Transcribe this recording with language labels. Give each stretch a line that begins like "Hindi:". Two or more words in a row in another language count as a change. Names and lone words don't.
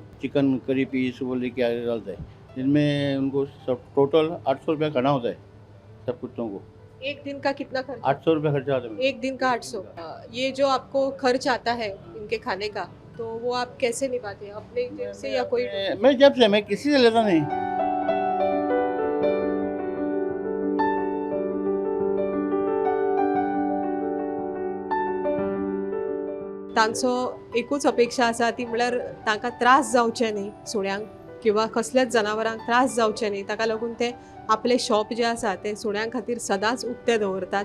Hindi: चिकन करी पीस वो लेके आगे डालता है, जिनमें उनको सब टोटल 800 रुपया खाना होता है सब कुत्तों को। एक दिन का कितना खर्च? 800 रुपया खर्चा आता है। एक दिन का 800। ये जो आपको खर्च आता है इनके खाने का, तो वो आप कैसे निभाते हैं? अपने जेब से या कोई? मैं जब से मैं किसी से लेता नहीं।
Konkani: तांचो एकूच अपेक्षा आसा ती म्हळ्यार तांकां त्रास जावचे न्ही, सुण्यांक किंवा कसल्याच जनावरांक त्रास जावचे न्ही, ताका लागून ते आपले शॉप जे आसा ते सुण्यांक खातीर सदांच उक्ते दवरतात.